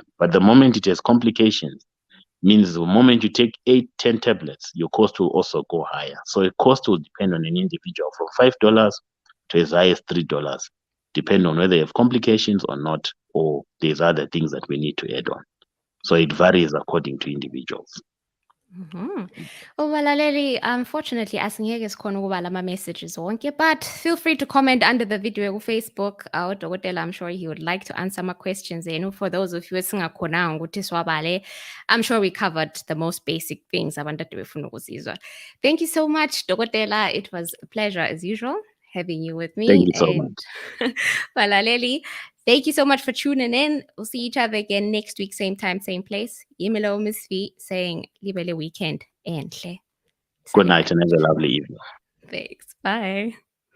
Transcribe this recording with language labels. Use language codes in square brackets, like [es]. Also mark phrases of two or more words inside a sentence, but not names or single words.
[en] But the moment it has complications, means the moment you take 8, 10 tablets, your cost will also go higher. So the cost will depend on an individual from $5 to as high as $3, depending on whether you have complications or not, or there's other things that we need to add on. So it varies according to individuals. [zu] Balaleli, unfortunately, asingeke sikhona ukubala ama-messages wonke, [en] but feel free to comment under the video on Facebook. Udokotela, I'm sure he would like to answer my questions. For those of you [zu] esingakhonanga ukuthi siwabale, [en] I'm sure we covered the most basic things [zu] abantu ade befuna ukuzizwa. [en] Thank you so much, Dokotela. It was a pleasure as usual having you with me. Thank you so much. Balaleli, thank you so much for tuning in. We'll see each other again next week, same time, same place. Yimelo Miss V saying libele weekend. Enhle. Good night and have a lovely evening. Thanks. Bye.